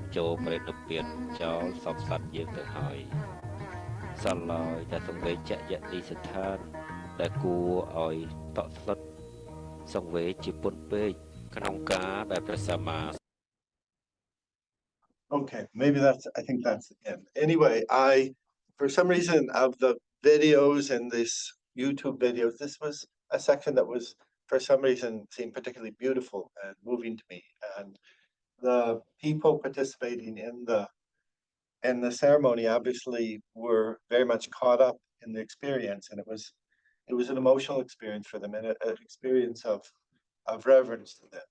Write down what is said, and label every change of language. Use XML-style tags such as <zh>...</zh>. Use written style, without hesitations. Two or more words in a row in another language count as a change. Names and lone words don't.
<km>ចូលបរិនិព្វានចោលសពសត្វយើងទៅហើយសល់ឡើយតែសង្វេជយតិស្ថានដែលគួរឲ្យតក់ស្លុតសង្វេជជាពុនពេកក្នុងការដែលព្រះសម្មា</km> <en>Okay, maybe I think that's the end. Anyway, for some reason of the videos and this YouTube videos, this was a section that was, for some reason, seemed particularly beautiful and moving to me. And the people participating in the ceremony obviously were very much caught up in the experience, and it was an emotional experience for them and an experience of reverence to them.</en>